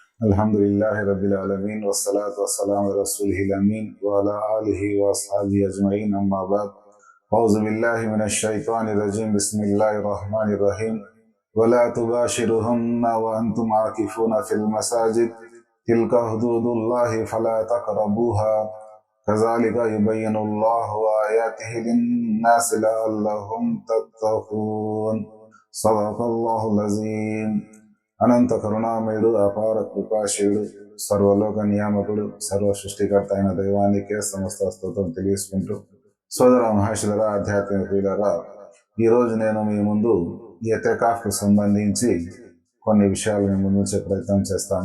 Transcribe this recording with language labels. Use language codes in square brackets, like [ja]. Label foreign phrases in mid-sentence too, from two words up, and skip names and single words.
[ar] الحمد لله رب العالمين والصلاة والسلام على رسوله الأمين وعلى آله وأصحابه أجمعين أما بعد أعوذ بالله من الشيطان الرجيم بسم الله الرحمن الرحيم ولا تباشروهن وأنتم عاكفون في المساجد تلك حدود الله فلا تقربوها كذلك يبين الله آياته للناس لعلهم يتقون صدق الله العظيم. [te] అనంత కరుణామయుడు, అపార కృపాశయుడు, సర్వలోక నియామకుడు, సర్వ సృష్టికర్త అయిన దైవానికే సమస్త స్తోత్రం తెలియసుకుంటూ, సోదర మహర్షులరా, ఆధ్యాత్మిక ప్రియులరా, ఈరోజు నేను మీ ముందు ఎతెకాఫ్కు సంబంధించి కొన్ని విషయాలు మీ ముందు ఉంచే ప్రయత్నం చేస్తాను.